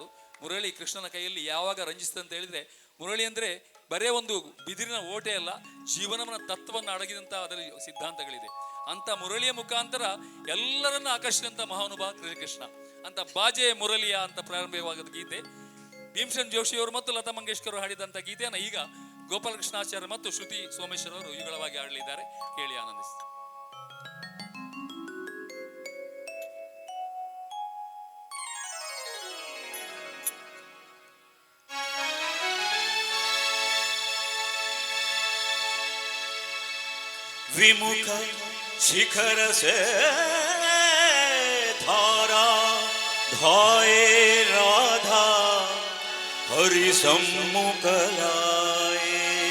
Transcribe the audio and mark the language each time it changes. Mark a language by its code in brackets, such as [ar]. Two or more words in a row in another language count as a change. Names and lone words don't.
[kn] ಮುರಳಿ ಕೃಷ್ಣನ ಕೈಯಲ್ಲಿ ಯಾವಾಗ ರಂಜಿಸ್ತದೆ ಅಂತ ಹೇಳಿದರೆ, ಮುರಳಿ ಅಂದರೆ ಬರೇ ಒಂದು ಬಿದಿರಿನ ಓಟೆ ಅಲ್ಲ, ಜೀವನವನ್ನ ತತ್ವವನ್ನು ಅಡಗಿದಂಥ ಅದರಲ್ಲಿ ಸಿದ್ಧಾಂತಗಳಿದೆ. ಅಂತ ಮುರಳಿಯ ಮುಖಾಂತರ ಎಲ್ಲರನ್ನ ಆಕರ್ಷಿಸಿದಂಥ ಮಹಾನುಭಾವ ಕೃಷ್ಣ. ಅಂತ ಬಾಜೆ ಮುರಳಿಯ ಅಂತ ಪ್ರಾರಂಭವಾದ ಗೀತೆ ಭೀಮಸೇನ್ ಜೋಶಿಯವರು ಮತ್ತು ಲತಾ ಮಂಗೇಶ್ಕರ್ ಹಾಡಿದಂಥ ಗೀತೆಯನ್ನು ಈಗ ಗೋಪಾಲಕೃಷ್ಣಾಚಾರ್ಯ ಮತ್ತು ಶ್ರುತಿ ಸೋಮೇಶ್ವರ್ ಅವರು ಯುಗಳವಾಗಿ ಹಾಡಲಿದ್ದಾರೆ. ಕೇಳಿ ಆನಂದಿಸಿ. [hi] विमुख शिखर से धारा धाये राधा हरि सम्मुख लाए